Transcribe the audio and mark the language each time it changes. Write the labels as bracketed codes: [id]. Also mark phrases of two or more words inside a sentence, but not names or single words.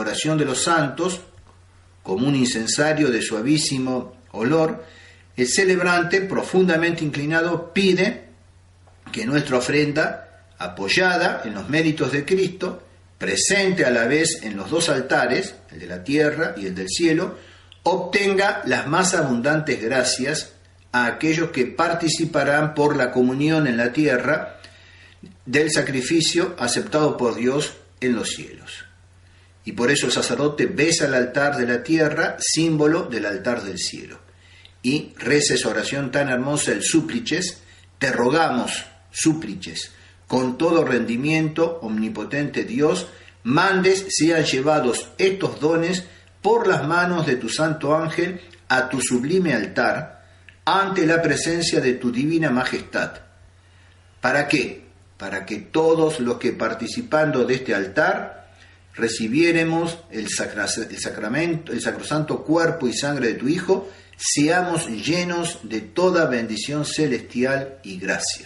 [es] oración de los santos, como un incensario de suavísimo olor, el celebrante, profundamente inclinado, pide que nuestra ofrenda, apoyada en los méritos de Cristo, presente a la vez en los dos altares, el de la tierra y el del cielo, obtenga las más abundantes gracias a aquellos que participarán por la comunión en la tierra del sacrificio aceptado por Dios en los cielos. Y por eso el sacerdote besa el altar de la tierra, símbolo del altar del cielo, y reza esa oración tan hermosa, el supplices: te rogamos, supplices, con todo rendimiento, omnipotente Dios, mandes sean llevados estos dones por las manos de tu santo ángel a tu sublime altar, ante la presencia de tu divina majestad. ¿Para qué? Para que todos los que participando de este altar recibiéremos el sacramento, el sacrosanto cuerpo y sangre de tu Hijo, seamos llenos de toda bendición celestial y gracia.